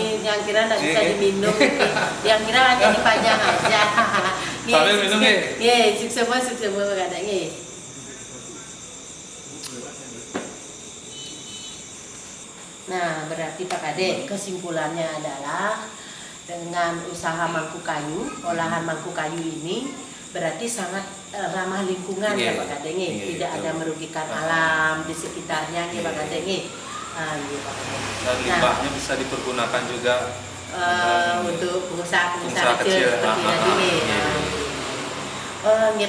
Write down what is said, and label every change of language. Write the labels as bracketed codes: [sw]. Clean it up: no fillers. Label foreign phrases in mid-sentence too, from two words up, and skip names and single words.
[id] Yang kira tidak bisa diminum, yang kira hanya dipajang aja. Sambil minum sukses Pak Kade ini. Nah, berarti Pak Kade kesimpulannya adalah dengan usaha mangku kayu, olahan mangku kayu ini berarti sangat ramah lingkungan ya Pak Kade, tidak ada merugikan alam di sekitarnya ya Pak Kade. Dan limbahnya bisa dipergunakan juga untuk pengusaha kecil seperti tadi nih.